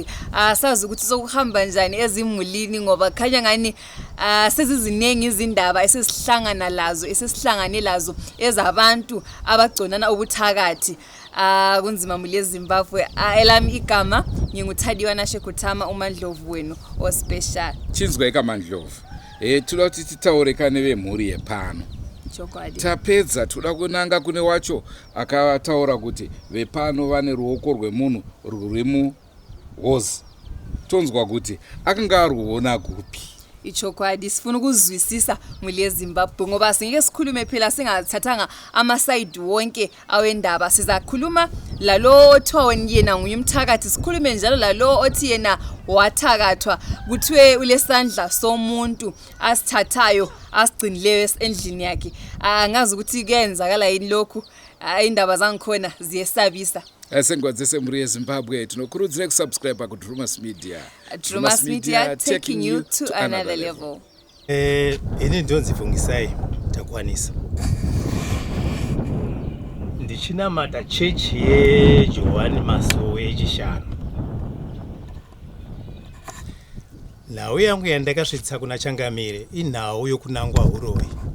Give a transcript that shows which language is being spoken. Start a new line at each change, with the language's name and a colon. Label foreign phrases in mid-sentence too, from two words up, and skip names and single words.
North Ndebele: Sazi ukuthi sokuhamba njani ezimulini ngoba khanya ngani sezizinengi izindaba esesihlangane lazo ezabantu abagconana ubuthakathi. Kunzima muli yeZimbabwe. Elami igama nginguThadiwa Nashekutama uMandlovu wenu ospecial. Chinzwa ikaMandlovu.
Shona: Toda kuti titaurekane vemhuri yepano. Tapedza toda kunanga kune wacho akataura kuti vepano vane ruoko rwemunhu rwuri muhozi. Tonzwa kuti akanga aruona kupi.
North Ndebele: Ichokwadi sifuna ukuzwisisa muli yeZimbabwe ngoba singeke sikhulume phela singathathanga ama-side wonke awendaba. Sizakhuluma lalo othiwa yena nguye umthakathi, sikhulume njalo lalo othi yena wathakathwa kuthiwe ulesandla somuntu asithathayo asigcinileyo endlini yakhe. Ngazi ukuthi kuyenzakala yini lokhu. Indaba zangikhona ziyesabisa.
Shona: Sengwadzese muri yeZimbabwe tinokurudzira kusubscribe kuDrewmas Media.
English: Drewmas Media taking you to another level.
Shona: Ini ndonzifungisai takwanisa. Ndichinamata church yeJohani Masowe echishanu. Nhau yangu yandakasvitsa kuna Changamire inhau yokunangwa uroyi.